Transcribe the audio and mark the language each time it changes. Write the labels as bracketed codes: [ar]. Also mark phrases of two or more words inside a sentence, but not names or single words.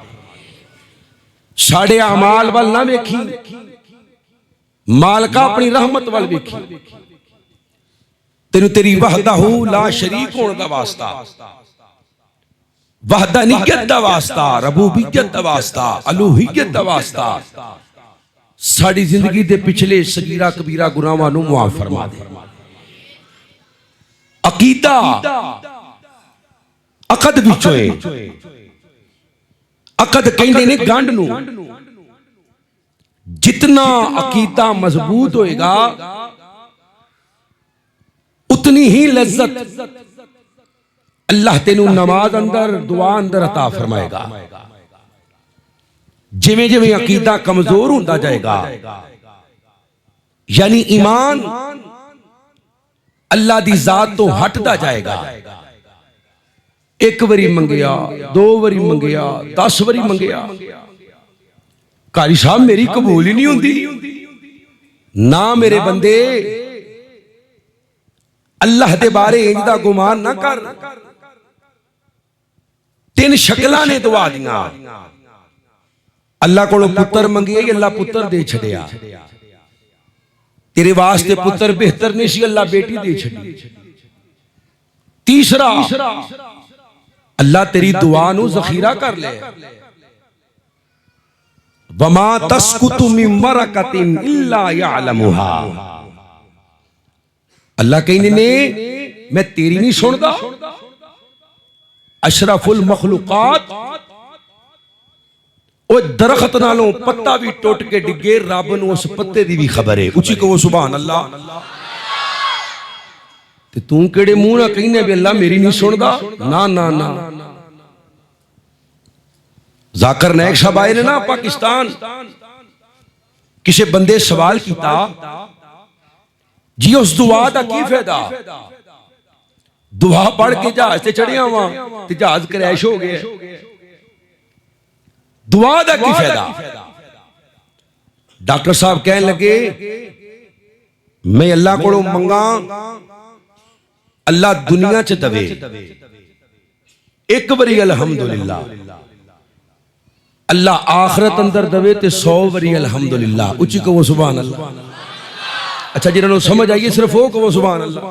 [pa] ساڈے اعمال ول نہ ویکھی، مالکا اپنی رحمت وال ویکھی. تینو تیری [ar] وحده لا شريك [pa] ہونے دا واسطہ، وحدانیت دا واسطہ، ربوبیت دا واسطہ، الوہیت دا واسطہ ساڈی زندگی دے پچھلے صغیرہ کبیرہ گناہاں نوں معاف فرما دے. عقیدہ عقد وچوں ہے. عقد کہتے نے گنڈھ نوں. جتنا عقیدہ مضبوط ہوئے گا اتنی ہی لذت اللہ تینو نماز اندر دعا اندر عطا فرمائے گا. جویں جویں عقیدہ کمزور ہوتا جائے گا یعنی ایمان اللہ دی ذات تو ہٹتا جائے گا. اک واری منگیا، دو واری منگیا، 10 واری منگیا، قاری صاحب میری [ur] قبول ہی نہیں ہوتی. [pa] نہ میرے بندے اللہ دے بارے ایندا گمان نہ کر. 3 شکلاں نے دعا دیاں. اللہ کولوں پتر منگیے، اللہ پتر دے چھڈیا. تیرے واسطے پتر بہتر نہیں سی، اللہ بیٹی دے چھڈی. تیسرا اللہ تیری دعا نو ذخیرہ کر لے. [ar] وما تسقط من بركةٍ إلا يعلمها. [pa] اللہ کہنے نے میں تیری نہیں سندا. [ar] أشرف المخلوقات [pa] او درخت نالوں پتہ بھی ٹٹ کے ڈگے، رب نو اس پتے دی بھی خبر ہے. اچی کہو [ar] سبحان الله. [pa] تے تو کیہڑے منہ نال کہنے بھی اللہ میری نہیں سندا. نہ نہ نہ, ذاکر نائیک صاحب آئے نے نہ پاکستان، کسی بندے سوال کیا جی اس دعا کا کی فائدہ? دعا پڑھ کے جہاز سے چڑھیا وا تے جہاز کریش ہو گیا. دعا کا کی فائدہ؟ ڈاکٹر صاحب کہنے لگے میں اللہ کو منگاں، اللہ دنیا چ دیوے اک واری الحمدللہ، اللہ آخرت اندر دیوے تے 100 واری الحمدللہ. اچی کہو [ar] سبحان الله. [pa] اچھا جنہاں نوں سمجھ آئی اے صرف او کہو [ar] سبحان الله.